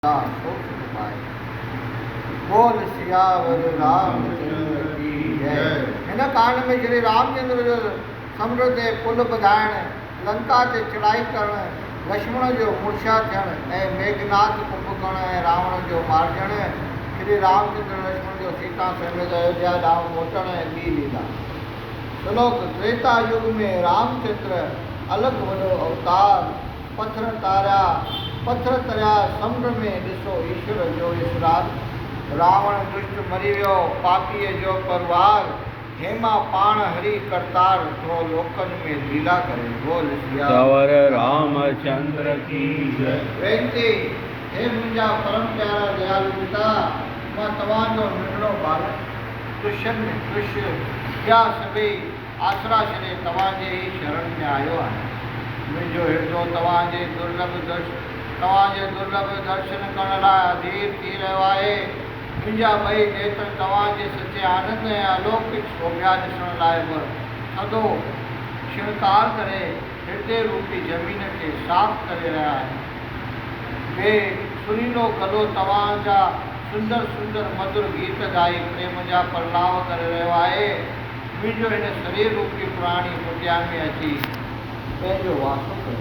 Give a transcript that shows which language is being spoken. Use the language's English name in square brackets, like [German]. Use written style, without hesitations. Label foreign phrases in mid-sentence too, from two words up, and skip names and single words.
[Hindi] बोल सियावर रामचंद्र की जय। [Sindhi] हिन कांड में श्री रामचंद्र जो समुंड ते पुल ॿधाइण, लंका ते चढ़ाई करण, लक्ष्मण जो मूर्छा थियण ऐं मेघनाथ कुंभकर्ण ऐं रावण जो मारजण, श्री रामचंद्र लक्ष्मण जो सीता समेत अयोध्या ॾांहुं मोटण ऐं ॿी लीला। श्लोक। त्रेता युग में रामचंद्र अलॻि वॾो अवतार, पत्थर तरिया समुंड में ॾिसो ईश्वर जो विसरार। रावण दुष्ट मरी वियो, पापीअ जो परवार, हेमा पाण हरि करतार, थो लोकनि में लीला करे। [Hindi] बोल सियावर रामचंद्र की जय। [Sindhi] वेनती, हे मुंहिंजा परम प्यारा दयालु पिता, मां तव्हांजो नंढड़ो बालक कृष्ण या सभई आसरा छॾे तव्हांजे ई शरण में आयो आहियां। मुंहिंजो हिर्दो तव्हांजे दुर्लभ दर्शन करण लाइ अधीर थी रहियो आहे। मुंहिंजा ॿई नेत्र तव्हांजे सचे आनंद ऐं अलौकिक शोभा ॾिसण लाइ बि थधो शिणकार करे हृदय रूपी ज़मीन खे साफ़ करे रहिया आहिनि। ॿिए सुरीलो गलो तव्हांजा सुंदर मधुर गीत ॻाई प्रेम जा प्रलाव करे रहियो आहे। मुंहिंजो हिन शरीर रूपी पुराणी कुटिया में अची पंहिंजो वासो कयो।